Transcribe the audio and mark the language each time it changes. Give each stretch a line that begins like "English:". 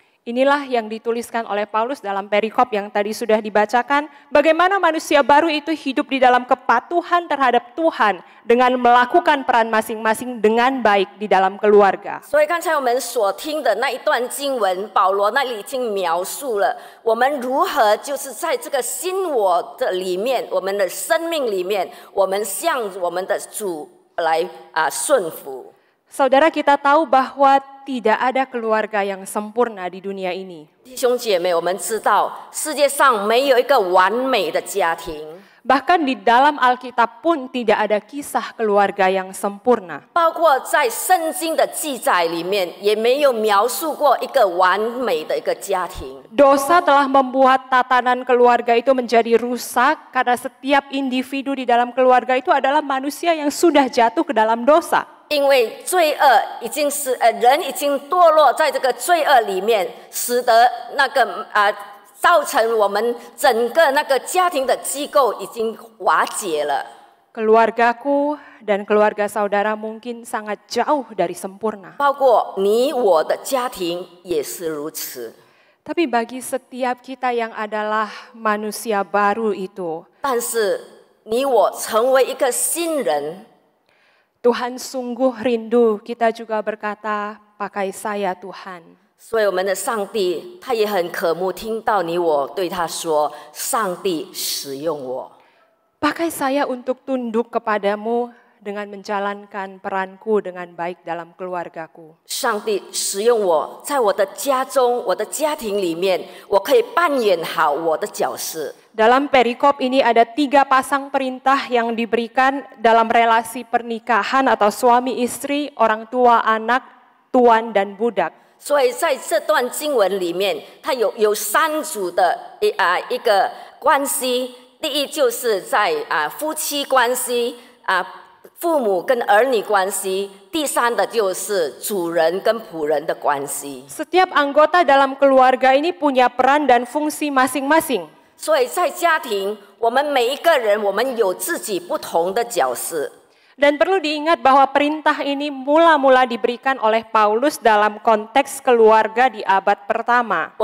Indonesian: Inilah yang dituliskan oleh Paulus dalam perikop yang tadi sudah dibacakan. Bagaimana manusia baru itu hidup di dalam kepatuhan terhadap Tuhan dengan melakukan peran masing-masing dengan baik di dalam keluarga.
Chinese: 所以刚才我们所听的那一段经文，保罗那里已经描述了我们如何就是在这个新我的里面，我们的生命里面，我们向我们的主来顺服。
Indonesian: Saudara, kita tahu bahwa tidak ada keluarga yang sempurna di dunia ini.
Chinese: 弟兄姐妹，我们知道世界上没有一个完美的家庭。
Indonesian: Bahkan di dalam Alkitab pun tidak ada kisah keluarga yang sempurna.
Chinese: 包括在圣经的记载里面，也没有描述过一个完美的一个家庭。
Indonesian: Dosa telah membuat tatanan keluarga itu menjadi rusak karena setiap individu di dalam keluarga itu adalah manusia yang sudah jatuh ke dalam dosa.
Chinese: 因为罪恶已经是人已经堕落在这个罪恶里面，使得那个造成我们整个那个家庭的机构已经瓦解了。
Indonesian: Keluargaku dan keluarga saudara mungkin sangat jauh dari sempurna.
Chinese: 包括你我的家庭也是如此。
Indonesian: Tapi bagi setiap kita yang adalah manusia baru itu,
Chinese: 但是你我成为一个新人，
Indonesian: Tuhan sungguh rindu kita juga berkata, pakai saya Tuhan.
Chinese: 所以我们的上帝他也很渴慕听到你我对他说：“上帝使用我。”
Indonesian: Pakai saya untuk tunduk kepadamu dengan menjalankan peranku dengan baik dalam keluargaku.
Chinese: 上帝使用我，在我的家中、我的家庭里面，我可以扮演好我的角色。
Indonesian: Dalam perikop ini ada 3 pasang perintah yang diberikan dalam relasi pernikahan atau suami istri, orang tua, anak, tuan dan budak.
Chinese: 所以在这段经文里面，它有3组的一个关系。第一就是在夫妻关系父母跟儿女关系。第3的就是主人跟仆人的关系。
Indonesian: Setiap anggota dalam keluarga ini punya peran dan fungsi masing-masing.
Chinese: 所以在家庭，我们每一个人，我们有自己不同的角色。
Indonesian: Dan perlu diingat bahwa perintah ini mula-mula diberikan oleh Paulus dalam konteks keluarga di abad pertama.